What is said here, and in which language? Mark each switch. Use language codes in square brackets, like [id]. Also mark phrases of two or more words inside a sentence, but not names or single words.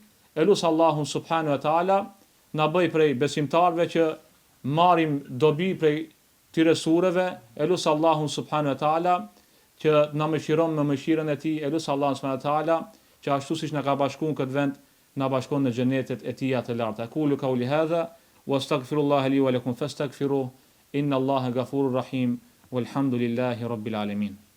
[sq] Elus Allahun [ar] سبحانه وتعالى [sq] na bëj prej besimtarve që marrim dobi prej tyre sureve. Elus Allahun [ar] سبحانه وتعالى [sq] që na mëshiron me mëshirën e tij. Elus Allahun [ar] سبحانه وتعالى [sq] që ashtu siç na ka bashkuar këtë vend, na bashkon në xhenetet e tij të larta. [ar] أقول قولي هذا وأستغفر الله لي ولكم فاستغفروه إن الله غفور رحيم والحمد لله رب العالمين.